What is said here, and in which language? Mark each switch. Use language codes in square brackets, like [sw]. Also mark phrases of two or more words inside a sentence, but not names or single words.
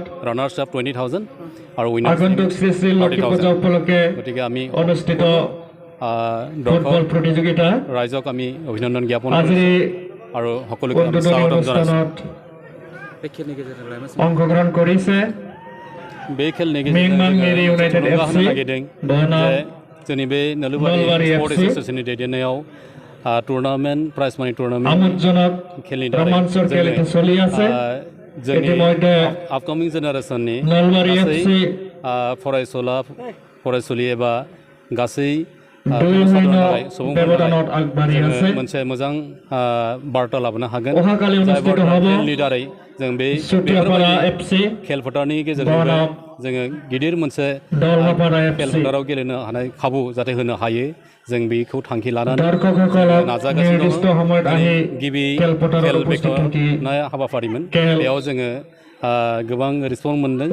[en] runners up [as] 20,000 আৰু উইনাৰ্ছ আগন্তুক শ্ৰী শ্ৰী লক্ষী পূজা উপলক্ষে গতিকে আমি অনুষ্ঠিত দৰ্শক প্ৰতিযোগিতা ৰাইজক আমি অভিনন্দন জ্ঞাপন কৰিছোঁ আৰু সকলোকে আমি স্বাগতম জনাইছোঁ। অংশগ্ৰহণ কৰিছে [brx] बे खेलनि मिंमांगेरि इउनाइटेड एफसि नागिरदों जे जोंनि बे नलबारि स्पर्ट एसोसिएशननि दैदेननायाव टुर्नामेन्ट [en] prize money [brx] टुर्नामेन्ट [as] আমোদজনক [brx] खेलनि [as] रोमाঞ্চৰ খেল চলি আছে। [brx] जोंनि आपकामिं जेनेरेसननि नलबारि एफसि फरायसुलि एबा गासै [as] ব্যৱধানত আগবাঢ়ি আছে। [brx] मोनसे मोजां बार्ता लाबोनो हागोन। [as] অহাকালি অনুষ্ঠিত হ'ব [brx] खेलनि दारै जों बे सुतियापारा एफसि खेल फोथारनि गेजेरजों जोङो गिदिर मोनसे खेल फोथाराव गेलेनो हानाय खाबु जाहाथे होनो हायो, जों बेखौ थांखि लानानै नाजागासिनो दङ। गिबि खेल बेखेवनाय हाबाफारिमोन, बेयाव जोङो गोबां रिसपन्स मोन्दों।